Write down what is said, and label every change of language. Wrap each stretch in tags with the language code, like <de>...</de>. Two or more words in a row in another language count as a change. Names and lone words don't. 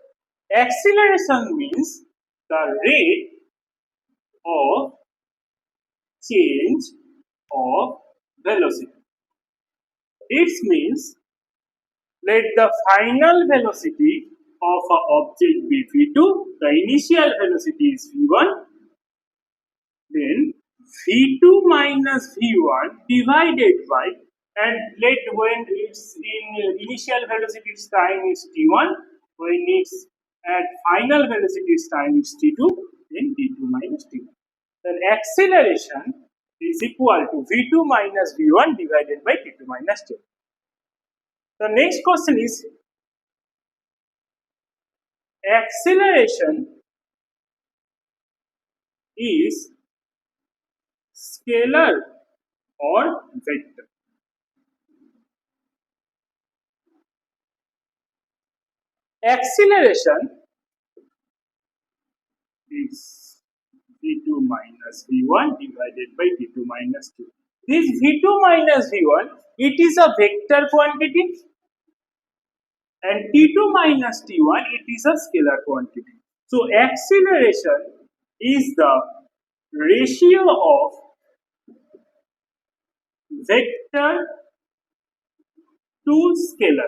<en>Acceleration means the rate of change of velocity. It means let the final velocity of an object be v2, the initial velocity is v1, then v2 minus v1 divided by, and let when its in initial velocity its time is t1, when its at final velocity its time is t2, then t2 minus t1. Then acceleration is equal to v2 minus v1 divided by t2 minus t1. The next question is acceleration is scalar or vector. Acceleration is v2 minus v1 divided by v2 minus 2. This v2 minus v1, it is a vector quantity, and t2 minus t1, it is a scalar quantity. So acceleration is the ratio of vector to scalar.</en>